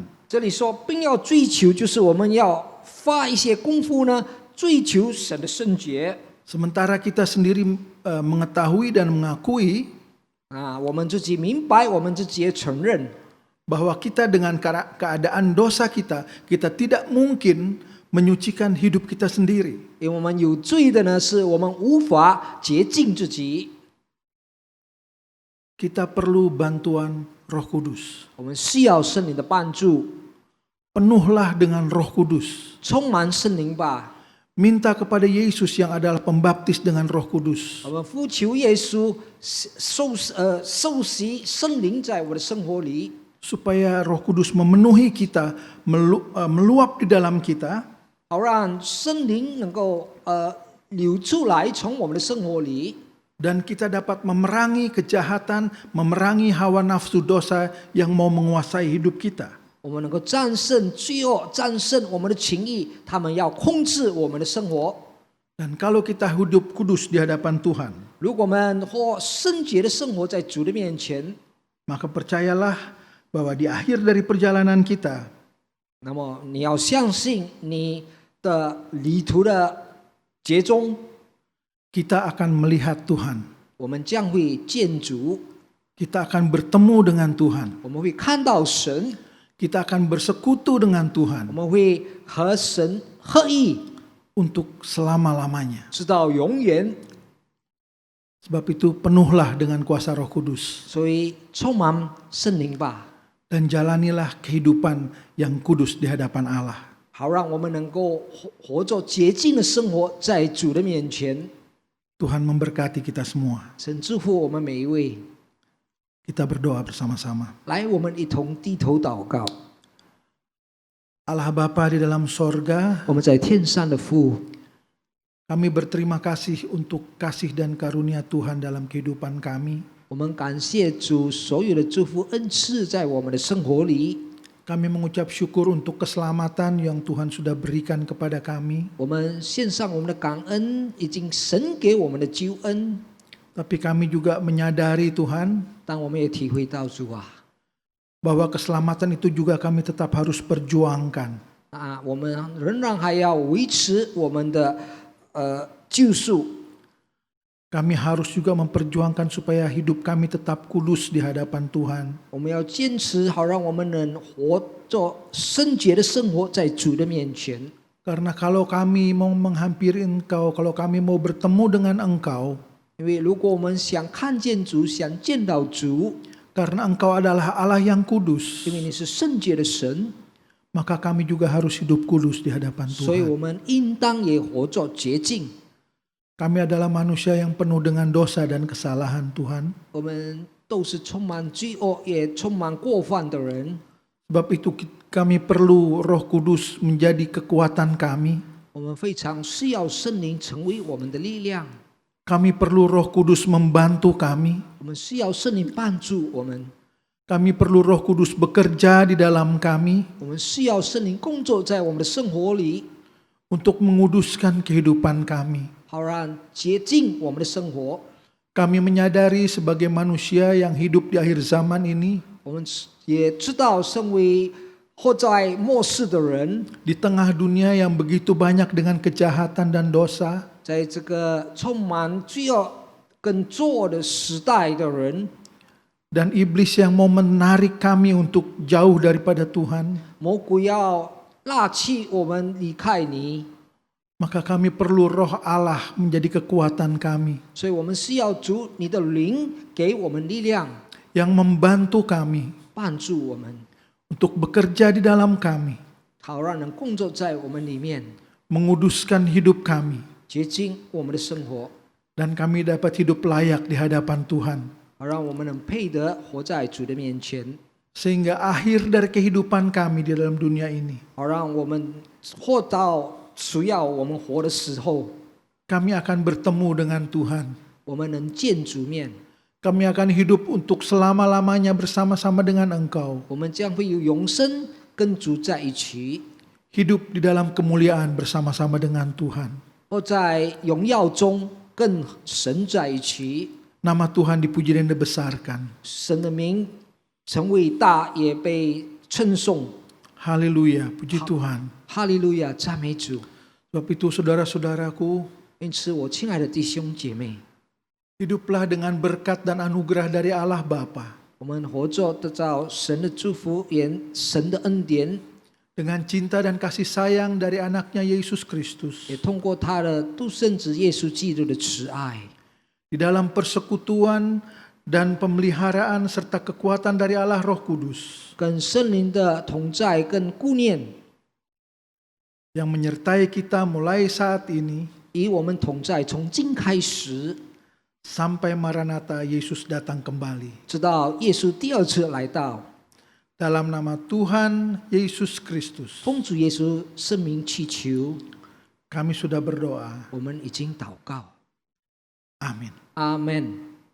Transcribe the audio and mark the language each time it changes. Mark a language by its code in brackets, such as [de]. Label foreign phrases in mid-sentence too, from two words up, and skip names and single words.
[zh] 这里说，并要追求，就是我们要花一些功夫呢，追求神的圣洁。 [id] Sementara kita sendiri mengetahui dan mengakui [zh] 啊，我们自己明白，我们自己也承认， [id] bahwa kita dengan keadaan dosa kita tidak mungkin menyucikan hidup kita sendiri. [zh] 因为我们有罪的呢，是我们无法洁净自己， [id] Kita perlu bantuan Roh Kudus. [zh] 我们需要圣灵的帮助， [id] Penuhlah dengan Roh Kudus. [zh] 充满圣灵吧。 [id] Minta kepada Yesus yang adalah pembaptis dengan Roh Kudus. [zh] 我们呼求耶稣受洗圣灵在我的生活里， [id] Supaya Roh Kudus memenuhi kita, meluap di dalam kita, [zh] 好让圣灵能够流出来，从我们的生活里。 [id] dan kita dapat memerangi kejahatan, memerangi hawa nafsu dosa yang mau menguasai hidup kita. [zh] 我们能够战胜罪恶，战胜我们的情欲，他们要控制我们的生活。 [id] Dan kalau kita hidup kudus di hadapan Tuhan, [zh] 如果我们或圣洁的生活在主的面前， [id] maka percayalah bahwa di akhir dari perjalanan kita, [zh] 那么你要相信你的旅途的结中， [id] kita akan melihat Tuhan. [zh] 我们将会见主， [id] Kita akan bertemu dengan Tuhan. [zh] 我们会看到神， [id] Kita akan bersekutu dengan [zh] 我 [id] Tuhan [zh] 们会和神合一， [id] untuk selama-lamanya. [zh] 直到永远。 [id] Sebab itu penuhlah dengan kuasa Roh Kudus [zh] 所以充满圣灵吧， [id] dan jalanilah kehidupan yang kudus di hadapan Allah. [zh] 好让我们能够活着洁净的生活在主的面前。 [id] Tuhan memberkati kita semua. [zh] 神祝福我们每一位。 [id] Kita berdoa bersama-sama. [zh] 来，我们一同低头祷告。 [id] Allah Bapa di dalam sorga, [zh] 我们在天上的父， [id] kami berterima kasih untuk kasih dan karunia Tuhan dalam kehidupan kami. [zh] 我们感谢主所有的祝福恩赐在我们的生活里。 [id] Kami mengucap syukur untuk keselamatan yang Tuhan sudah berikan kepada kami. [zh] 我们献上我们的感恩，已经神给我们的救恩， [id] Tapi kami juga menyadari Tuhan [zh] 但我们也体会到主啊， [id] bahwa keselamatan itu juga kami tetap harus perjuangkan. [zh] 我们仍然还要维持我们的救赎。 [id] Kami harus juga memperjuangkan supaya hidup kami tetap kudus di hadapan Tuhan. [zh] 我们要坚持，好让我们能活着圣洁的生活在主的面前。 [id] Karena kalau kami mau menghampiri Engkau, kalau kami mau bertemu dengan Engkau, [zh] 因为如果我们想看见主，想见到主， [id] karena Engkau adalah Allah yang kudus, [zh] 因为你是圣洁的神， [id] maka kami juga harus hidup kudus di hadapan [zh] 所以 [id] Tuhan. [zh] 我们应当也活着洁净。 [id] Kami adalah manusia yang penuh dengan dosa dan kesalahan Tuhan. [zh] 我们都是充满罪恶，也充满过犯的人。 [id] Sebab itu kami perlu Roh Kudus menjadi kekuatan kami. [zh] 我们非常需要圣灵成为我们的力量， [id] Kami perlu Roh Kudus membantu kami. [zh] 我们需要圣灵帮助我们， [id] Kami perlu Roh Kudus bekerja di dalam kami [zh] 我们需要圣灵工作在我们的生活里， [id] untuk menguduskan kehidupan kami. [zh] 好让洁净我们的生活。 [id] Kami menyadari sebagai manusia yang hidup di akhir zaman ini, [zh] 我们也知道，身为活在末世的人， [id] di tengah dunia yang begitu banyak dengan kejahatan dan dosa, [zh] 在这个充满罪恶跟作恶的时代的人， [id] dan iblis yang mau menarik kami untuk jauh daripada Tuhan, [zh] 魔鬼要拉去我们离开你， [id] maka kami perlu Roh Allah menjadi kekuatan kami, [zh] 所以我们需要主你的灵给我们力量， [id] yang membantu kami [zh] 帮助我们， [id] untuk bekerja di dalam kami, [zh] 好让人工作在我们里面， [id] menguduskan hidup kami, [zh] 洁净我们的生活， [id] dan kami dapat hidup layak di hadapan Tuhan. [zh] 好让我们能配得活在主的面前， [id] Sehingga akhir dari kehidupan kami di dalam dunia ini, [zh] 好让我们活到需要我们活的时候， [id] kami akan bertemu dengan Tuhan. [zh] 我们能见主面， [id] Kami akan hidup untuk selama-lamanya bersama-sama dengan Engkau. [zh] 我们将会有永生跟主在一起， [id] Hidup di dalam kemuliaan bersama-sama dengan Tuhan. [zh] 或在荣耀中跟神在一起。 [id] Nama Tuhan dipuji dan dibesarkan. [zh] 神的名成伟大，也被称颂。 [id] Haleluya, puji Tuhan. [zh] 哈利路亚，赞美主！ [id] Sebab itu saudara-saudaraku, [zh] 因此，我亲爱的弟兄姐妹， [id] hiduplah dengan berkat dan anugerah dari Allah Bapa, [zh] 我们活着得到神的祝福，也神的恩典， [id] dengan cinta dan kasih sayang dari anaknya Yesus Kristus, [zh] 也通过他的独生子耶稣基督的慈爱， [id] di dalam persekutuan dan pemeliharaan serta kekuatan dari Allah Roh Kudus, [zh] 跟圣灵的同在跟顾念， [id] yang menyertai kita mulai saat ini [zh] 与我们同在，从今开始， [id] sampai Maranatha Yesus datang kembali. [zh] 直到耶稣第二次来到。 [id] Dalam nama Tuhan Yesus Kristus, [zh] 奉主耶稣圣名祈求， [id] kami sudah berdoa. [zh] 我们已经祷告。 [id] Amin. [zh] 阿门。